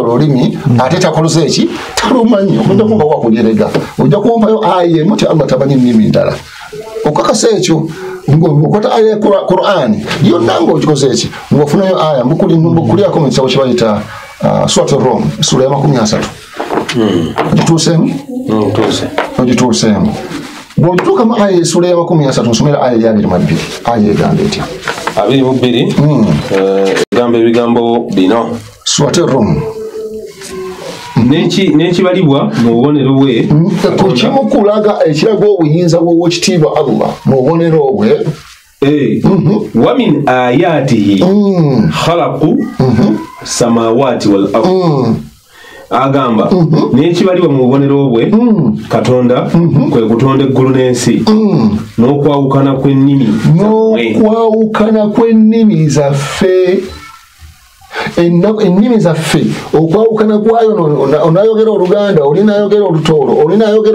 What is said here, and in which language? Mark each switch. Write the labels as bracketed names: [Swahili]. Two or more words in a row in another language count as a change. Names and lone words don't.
[Ganda] olulimi ate takoloze eki talumanyi okujja kunga wakulirega ojja kumpayo aya emu ti Allah tamanyi nnimi ndala okakasa ekyo ngokota aya Qur'ani yonna ng'okikoze eki ng'ofunayo aya mbukulyako mu kitabo kye bayita Surat Rum sura ya 30 ogituuseemu ogituuseemu bw'ogituuka mu aya sura ya 30 nsomera aya ya 22 aya egamba etya 22 egamba ebigambo bino Surat Rum n'ekibalibwa mu bubonero bwe kukimu kulaga ekiraga obuyinza bw'owekitiibwa Allah mu bubonero bwe [Arabic] ومن آياته خلق السماوات والأرض [Ganda] agamba n'ekibalibwa mu bubonero bwe Katonda kwe kutonda eggulu n'ensi n'okwawukana kw'ennimi zaffe ennimi zaffe okwawukana kwayo onayogera Oluganda olinayogera Olutooro olinayogera